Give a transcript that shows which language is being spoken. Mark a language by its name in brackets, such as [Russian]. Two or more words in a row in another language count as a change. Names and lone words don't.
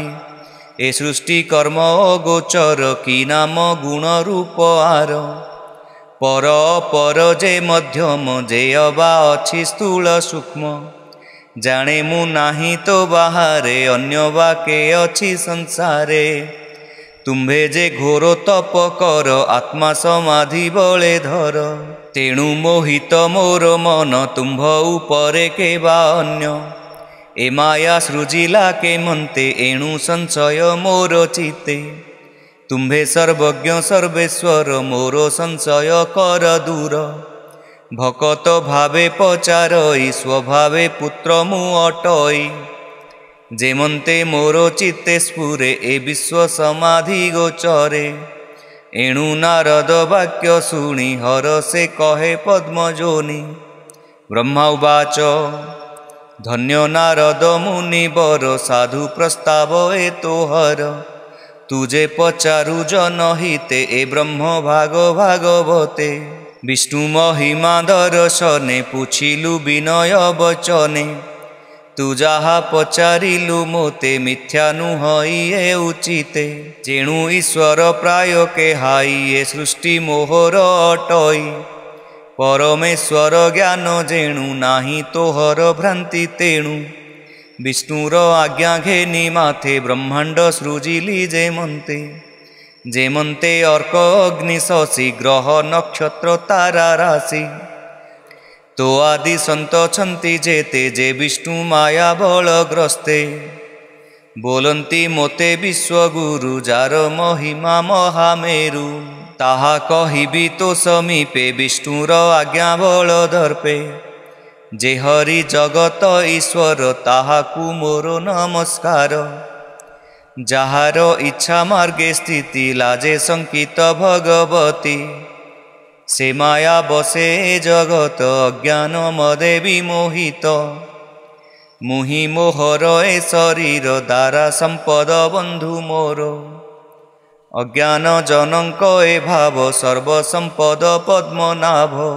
[Odia] ଏ ସୃଷ୍ଟି କର୍ମ ଗୋଚର କି ନାମ ଗୁଣ ରୂପ ଆର। ପର ପର ଯେ ମଧ୍ୟମ ଯେ ଅବା ଅଛି ସ୍ଥୂଳ ସୂକ୍ଷ୍ମ। ଜାଣେ ମୁଁ ନାହିଁ ତୋ ବାହାରେ ଅନ୍ୟ ବାକେ ଅଛି ସଂସାରେ। ତୁମ୍ଭେ ଯେ ଘୋର ତପ କର ଆତ୍ମା ସମାଧି ବଳେ ଧର। ତେଣୁ ମୋହିତ ମୋର ମନ ତୁମ୍ଭ ଉପରେ କେବା ଅନ୍ୟ। ଏ ମାୟା ସୃଜିଲା କେ ମନ୍ତେ ଏଣୁ ସଂଶୟ ମୋର ଚିତ୍ତେ। ତୁମ୍ଭେ ସର୍ବଜ୍ଞ ସର୍ବେଶ୍ୱର ମୋର ସଂଶୟ କର ଦୂର। ଭକତ ଭାବେ ପଚାରଇ ସ୍ୱଭାବେ ପୁତ୍ର ମୁଁ ଅଟଇ। ଯେମନ୍ତେ ମୋର ଚିତ୍ତେ ସ୍ଫୁରେ ଏ ବିଶ୍ୱ ସମାଧି ଗୋଚରେ। ଏଣୁ ନାରଦ ବାକ୍ୟ ଶୁଣି ହର ସେ କହେ ପଦ୍ମଯୋନି। ବ୍ରହ୍ମା ଉବାଚ ଧନ୍ୟ ନାରଦ ମୁନିବର ସାଧୁ ପ୍ରସ୍ତାବ ଏ ତୋହର। ତୁଯେ ପଚାରୁ ଜନହିତେ ଏ ବ୍ରହ୍ମ ଭାଗ ଭାଗବତେ। ବିଷ୍ଣୁ ମହିମା ଦର୍ଶନେ ପୂଛିଲୁ ବିନୟ ବଚନେ। ତୁ ଯାହା ପଚାରିଲୁ ମୋତେ ମିଥ୍ୟା ନୁହଇ ଏ ଉଚିତେ। ଯେଣୁ ଈଶ୍ୱର ପ୍ରାୟ କେ ହାଇ ଏ ସୃଷ୍ଟି ମୋହର ଅଟଇ। ପରମେଶ୍ୱର ଜ୍ଞାନ ଯେଣୁ ନାହିଁ ତୋହର ଭ୍ରାନ୍ତି ତେଣୁ। ବିଷ୍ଣୁର ଆଜ୍ଞା ଘେନି ମାଥେ ବ୍ରହ୍ମାଣ୍ଡ ସୃଜିଲି ଯେମନ୍ତେ। ଯେମନ୍ତେ ଅର୍କ ଅଗ୍ନି ଶଶି ଗ୍ରହ ନକ୍ଷତ୍ର ତାରା ରାଶି। ତୋ ଆଦି ସନ୍ତ ଛନ୍ତି ଯେତେ ଯେ ବିଷ୍ଣୁ ମାୟା ବଳଗ୍ରସ୍ତେ। ବୋଲନ୍ତି ମୋତେ ବିଶ୍ୱଗୁରୁ ଯାର ମହିମା ମହାମେରୁ। ତାହା କହିବି ତୋ ସମୀପେ ବିଷ୍ଣୁର ଆଜ୍ଞା ବଳ ଦର୍ପେ। ଯେ ହରି ଜଗତ ଈଶ୍ୱର ତାହାକୁ ମୋର ନମସ୍କାର। ଯାହାର ଇଚ୍ଛା ମାର୍ଗେ ସ୍ଥିତି ଲାଜେ ସଙ୍କିତ ଭଗବତୀ। ସେ ମାୟା ବଶେ ଜଗତ ଅଜ୍ଞାନ ମଦେ ବିମୋହିତ। ମୁହିଁ ମୋହର ଏ ଶରୀର ଦ୍ୱାରା ସମ୍ପଦ ବନ୍ଧୁ ମୋର। ଅଜ୍ଞାନ ଜନକ ଏ ଭାବ ସର୍ବସମ୍ପଦ ପଦ୍ମନାଭ।